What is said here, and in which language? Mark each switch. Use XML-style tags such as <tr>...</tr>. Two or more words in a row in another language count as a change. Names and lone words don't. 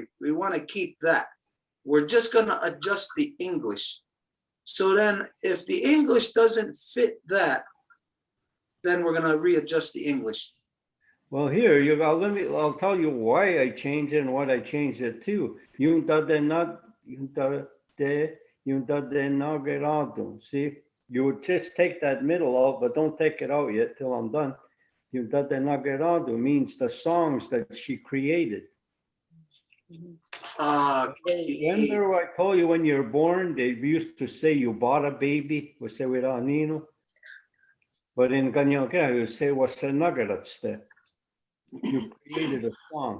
<en>We want to keep that. We're just going to adjust the English. So then if the English doesn't fit that, then we're going to readjust the English. Well, here, I'll tell you why I changed it and what I changed it to.</en> <moh>Yunta de Nagerado.</moh> <en>See, you would just take that middle out, but don't take it out yet till I'm done.</en> <moh>Yunta de Nagerado</moh> <en>means the songs that she created. Remember I told you when you're born, they used to say you bought a baby, but in Kanienkeha, you say wasenagaratste. You created a song.</en>